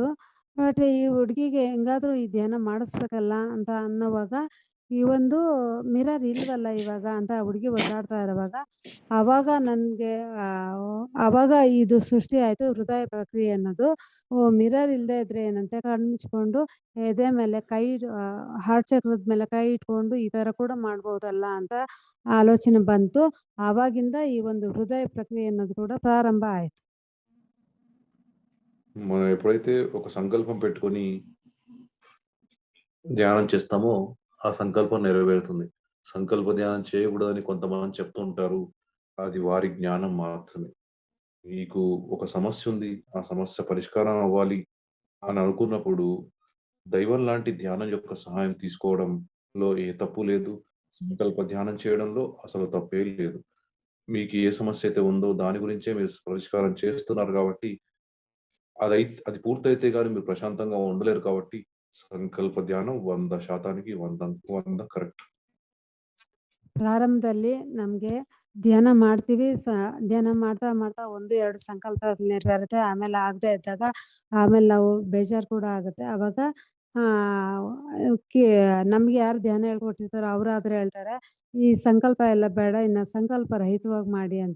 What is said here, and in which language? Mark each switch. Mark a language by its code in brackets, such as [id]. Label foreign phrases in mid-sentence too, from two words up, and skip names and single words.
[kn] ಬಟ್ ಈ ಹುಡುಗಿಗೆ ಹೆಂಗಾದ್ರೂ ಈ ಧ್ಯಾನ ಮಾಡಿಸ್ಬೇಕಲ್ಲ ಅಂತ ಅನ್ನೋವಾಗ ಈ ಒಂದು ಮಿರರ್ ಇಲ್ವಲ್ಲ ಇವಾಗ ಅಂತ ಆ ಹುಡುಗಿ ಒದ್ದಾಡ್ತಾ ಇರುವಾಗ ಆವಾಗ ನನಗೆ ಆವಾಗ ಇದು ಸೃಷ್ಟಿ ಆಯ್ತು ಹೃದಯ ಪ್ರಕ್ರಿಯೆ ಅನ್ನೋದು. ಮಿರರ್ ಇಲ್ಲದೆ ಇದ್ರೆ ಏನಂತೆ ಕಣ್ಣು ಮುಚ್ಕೊಂಡು ಎದೆ ಮೇಲೆ ಕೈ ಹಾರ್ಟ್ ಚಕ್ರದ ಮೇಲೆ ಕೈ ಇಟ್ಕೊಂಡು ಈ ಥರ ಕೂಡ ಮಾಡ್ಬೋದಲ್ಲ ಅಂತ ಆಲೋಚನೆ ಬಂತು. ಆವಾಗಿಂದ ಈ ಒಂದು ಹೃದಯ ಪ್ರಕ್ರಿಯೆ ಅನ್ನೋದು ಕೂಡ ಪ್ರಾರಂಭ ಆಯ್ತು. [te] మనం ఎప్పుడైతే ఒక సంకల్పం పెట్టుకొని ధ్యానం చేస్తామో ఆ సంకల్పం నెరవేరుతుంది. సంకల్ప ధ్యానం చేయకూడదని కొంతమంది చెప్తూ ఉంటారు. అది వారి జ్ఞానం మాత్రమే. మీకు ఒక సమస్య ఉంది. ఆ సమస్య పరిష్కారం అవ్వాలి అని అనుకున్నప్పుడు దైవం లాంటి ధ్యానం యొక్క సహాయం తీసుకోవడంలో ఏ తప్పు లేదు. సంకల్ప ధ్యానం చేయడంలో అసలు తప్పేం లేదు. మీకు ఏ సమస్య అయితే ఉందో దాని గురించే మీరు పరిష్కారం చేస్తున్నారు కాబట్టి అది పూర్తయితే గాని మీరు ప్రశాంతంగా ఉండలేరు కాబట్టి సంకల్ప ధ్యానం 100% 100 కరెక్ట్. [kn] ಪ್ರಾರಂಭದಲ್ಲಿ ನಮಗೆ ಧ್ಯಾನ ಮಾಡ್ತೀವಿ. ಧ್ಯಾನ ಮಾಡ್ತಾ ಮಾಡ್ತಾ 1, 2 ಸಂಕಲ್ಪ ನೆರವೇರುತ್ತೆ. ಆಮೇಲೆ ಆಗದೆ ಇದ್ದಾಗ ಆಮೇಲೆ ನಾವು ಬೇಜಾರು ಕೂಡ ಆಗುತ್ತೆ. ಆವಾಗ ನಮ್ಗೆ ಯಾರು ಧ್ಯಾನ ಹೇಳ್ಕೊಟ್ಟಿರ್ತಾರೋ ಅವರಾದ್ರೆ ಹೇಳ್ತಾರೆ, ಈ ಸಂಕಲ್ಪ ಎಲ್ಲ ಬೇಡ, ಇನ್ನು ಸಂಕಲ್ಪ ರಹಿತವಾಗಿ ಮಾಡಿ ಅಂತ.